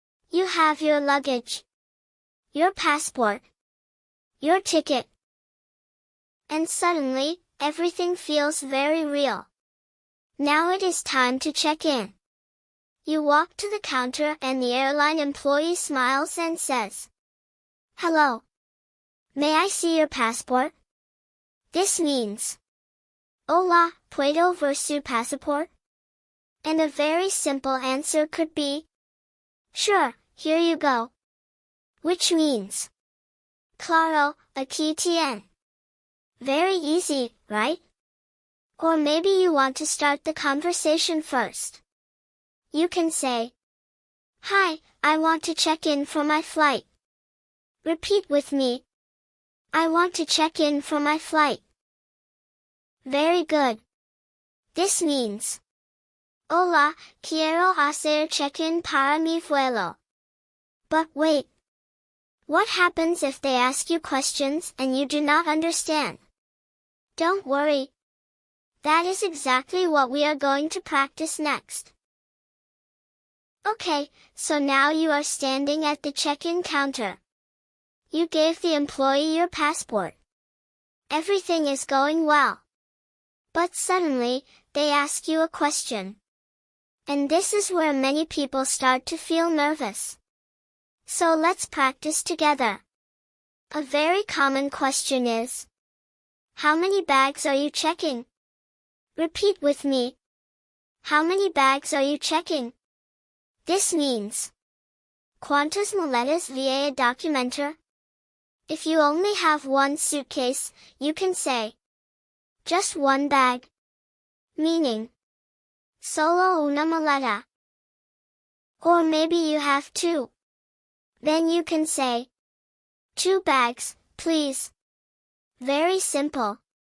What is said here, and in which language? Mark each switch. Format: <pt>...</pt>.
<en>You have your luggage, your passport, your ticket, and suddenly, everything feels very real. Now it is time to check in. You walk to the counter and the airline employee smiles and says, "Hello. May I see your passport?" This means,</en> <es>"Hola, ¿puedo ver su pasaporte?"</es> <en>And a very simple answer could be, "Sure, here you go." Which means,</en> <es>"Claro, aquí tiene."</es> <en>Very easy, right? Or maybe you want to start the conversation first. You can say, "Hi, I want to check in for my flight." Repeat with me. I want to check in for my flight. Very good. This means,</en> <es>"Hola, quiero hacer check-in para mi vuelo."</es> <en>But wait. What happens if they ask you questions and you do not understand? Don't worry. That is exactly what we are going to practice next. Okay, so now you are standing at the check-in counter. You gave the employee your passport. Everything is going well. But suddenly, they ask you a question. And this is where many people start to feel nervous. So let's practice together. A very common question is, "How many bags are you checking?" Repeat with me. How many bags are you checking? This means,</en> <es>¿Cuántas maletas va a documentar?</es> <en>If you only have one suitcase, you can say, "Just one bag." Meaning,</en> <es>solo una maleta.</es> <en>Or maybe you have two. Then you can say, "Two bags, please." Very simple.</en>